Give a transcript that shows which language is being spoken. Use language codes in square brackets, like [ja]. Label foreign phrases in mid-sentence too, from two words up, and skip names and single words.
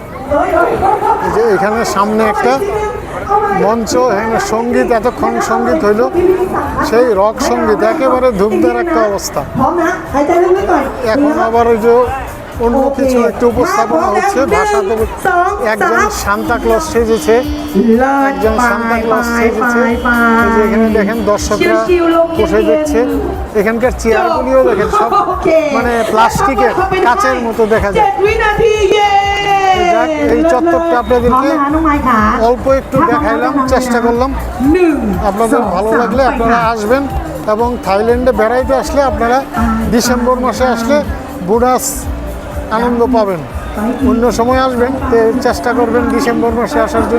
[bn] এই যে এখানে সামনে একটা মঞ্চ, এখানে সঙ্গীত, এতক্ষণ সঙ্গীত হইল, সেই রক সঙ্গীত, একেবারে ধূমধার একটা অবস্থা। [th] พร้อมนะหายใจลึกๆหน่อย [bn] এখন আবার ওই যে অন্য কিছু একটু উপস্থাপনা হচ্ছে, ভাষা তো একজন সান্তা ক্লজ সেজেছে, [th] เลิศ [bn] একজন [th] ไป [bn] সান্তা [th] ไป [bn] ক্লজ [th] ไป [bn] সেজেছে। [th] ไป [bn] এই যে এখানে দেখেন দর্শকরা বসে দেখছে, এখানকার চেয়ারগুলিও দেখেন সব মানে প্লাস্টিকের, কাচের মতো দেখা যায়। [th] 7 วินาทีเย้ [bn] যাক, এই চত্বরটা [th] พร้อม [bn] আপনাদেরকে [th] นะคะน้องไม้ขา [bn] অল্প একটু দেখাইলাম, চেষ্টা করলাম। 1 আপনাদের ভালো লাগলে আপনারা আসবেন, এবং থাইল্যান্ডে বেড়াইতে আসলে আপনারা ডিসেম্বর মাসে আসলে বোনাস আনন্দ পাবেন। অন্য সময় আসবেন তো চেষ্টা করবেন ডিসেম্বর মাসে আসার জন্য।